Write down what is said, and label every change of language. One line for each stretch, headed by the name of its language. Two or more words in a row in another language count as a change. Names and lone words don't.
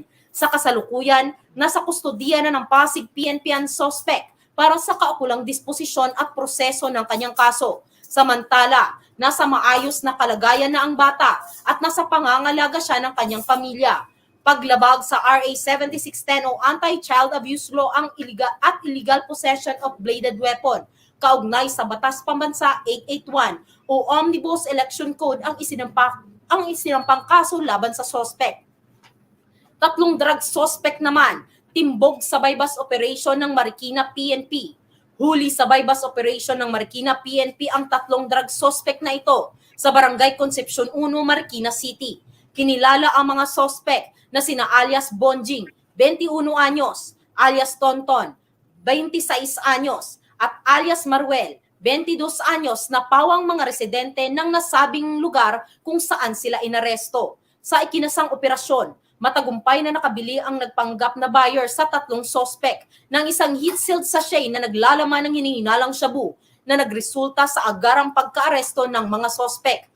Filipino: Sa kasalukuyan, nasa kustodiya na ng Pasig PNP ang suspect para sa kaukulang disposisyon at proseso ng kanyang kaso. Samantala, nasa maayos na kalagayan na ang bata at nasa pangangalaga siya ng kanyang pamilya. Paglabag sa RA 7610 o Anti-Child Abuse Law ang
English: illegal possession of bladed weapon,
Filipino: kaugnay sa Batas Pambansa 881 o Omnibus Election Code ang isinampang kaso laban sa suspect. 3
English: drug suspect
Filipino: naman, timbog sa
English: bypass operation
Filipino: ng Marikina PNP. Huli sa
English: bypass operation
Filipino: ng Marikina PNP ang 3
English: drug suspect
Filipino: na ito sa Barangay Concepcion 1, Marikina City. Kinilala ang mga suspect na sina alias Bonjing, 21 anyos, alias Tonton, 26 anyos, at alias Maruel, 22 anyos na pawang mga residente ng nasabing lugar kung saan sila inaresto. Sa ikinasang operasyon, matagumpay na nakabili ang nagpanggap na buyer sa 3 suspect ng isang
English: heat-sealed sachet
Filipino: na naglalaman ng hinihinalang shabu na nagresulta sa agarang pagkaaresto ng mga suspect.